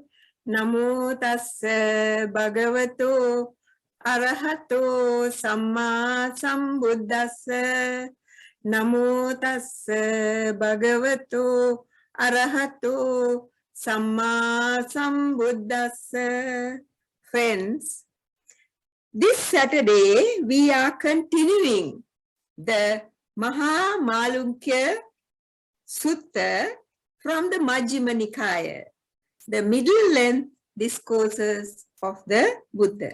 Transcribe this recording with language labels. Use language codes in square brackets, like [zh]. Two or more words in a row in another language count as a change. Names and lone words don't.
[pi] Namo tassa bhagavato arahato samma sambuddhassa. Namo tassa bhagavato arahato samma sambuddhassa. [en] Friends, this Saturday we are continuing the Mahamalunkya Sutta from the Majjhima Nikaya, the middle length discourses of the Buddha.